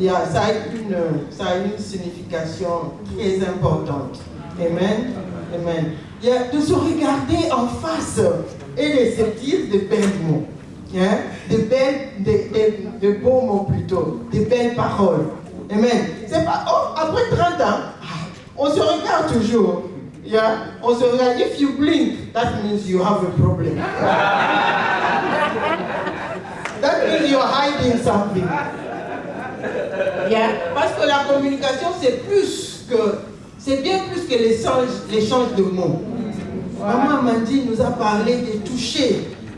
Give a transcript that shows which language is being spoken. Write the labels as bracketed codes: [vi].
[fr] Ça a une signification très importante. Amen. Amen. Il y a de se regarder en face et de se dire de belles mots. Hein? De beaux mots plutôt. De belles paroles. Amen. C'est pas, après 30 ans, on se regarde toujours. Yeah? On se regarde. [en] If you blink, that means you have a problem. That means you're hiding something. Yeah. [fr] Parce que la communication, c'est bien plus que l'échange de mots. Maman Amandine nous a parlé de toucher.